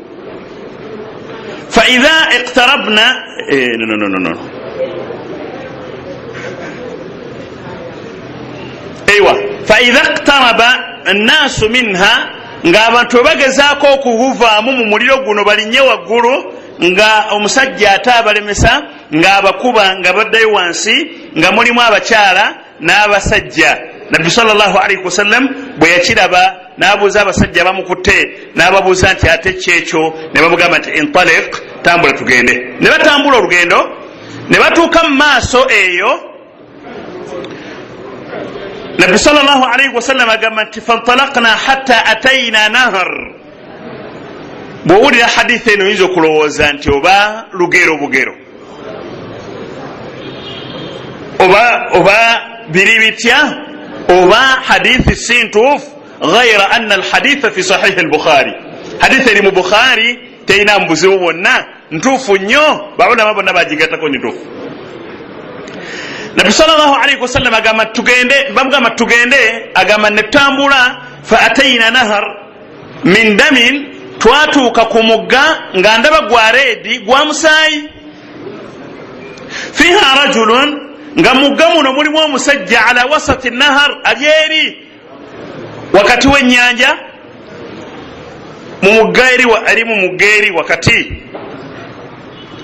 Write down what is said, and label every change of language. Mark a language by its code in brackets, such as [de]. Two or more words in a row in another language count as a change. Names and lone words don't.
[ar] فإذا اقتربنا أيوه فإذا اقترب الناس منها, [lg] ng'abantu bagezaako okuvaamu mu muliro guno balinnye waggulu, nga omusajja ate abalemesa ng'abakuba nga baddayo wansi, nga mulimu abakyala n'abasajja. Nabbi [ar] صلى الله عليه وسلم [lg] bwe yakiraba n'abuuza abasajja bamukutte, n'ababuuza nti ate kyekyo, ne bamugamba nti intaliq, tambula tugende. Ne batambula olugendo, ne batuuka mu maaso eyo. Nabbi [ar] صلى الله عليه وسلم [lg] agamba nti [ar] فانطلقنا حتى أتينا نهر. [lg] Bw'owulira hadithi eno oyinza okulowooza nti oba lugero bugero, oba biri bitya, oba hadithi si ntuufu. [ar] غير أن الحديث في صحيح البخاري, [lg] hadithi eri mu Bukhari terina buzibu bwonna, ntuufu nnyo, baulama bonna bagigattako ni ntuufu. Nabbi [ar] صلى الله عليه وسلم [lg] agamba tugende, bamugamba tugende, agamba ne tutambula. [ar] فأتينا نهر من دم, [lg] twatuuka ku mugga nga ndaba gwa reedi gwa musaayi. [ar] فيها رجل, [lg] nga mugga muno mulimu omusajja [ar] على وسط نهر, [lg] ali eri wakati w'ennyanja, mu mugga eri mu mugga eri wakati.